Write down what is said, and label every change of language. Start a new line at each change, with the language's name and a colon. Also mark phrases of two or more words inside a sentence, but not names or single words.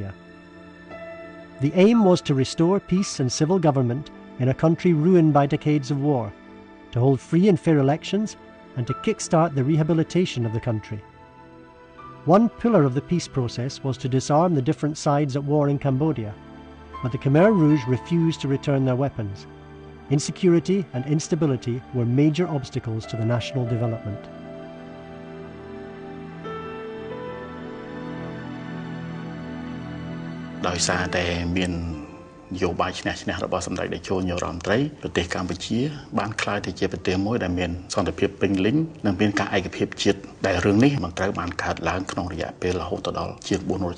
English: The aim was to restore peace and civil government in a country ruined by decades of war, to hold free and fair elections, and to kickstart the rehabilitation of the country. One pillar of the peace process was to disarm the different sides at war in Cambodia, but the Khmer Rouge refused to return their weapons. Insecurity and instability were major obstacles to the national development.
Khmer: ដោយសារតែមាននយោបាយឈ្នះឈ្នះរបស់សម្ដេចតេជោញោមរដ្ឋមន្ត្រីប្រទេសកម្ពុជាបានក្លាយទៅជាប្រទេសមួយដែលមានសន្តិភាពពេញលេញនិងមានការឯកភាពជាតិដែលរឿងនេះមិនត្រូវបានកើតឡើងក្នុងរយៈពេលរហូតដល់ជាង400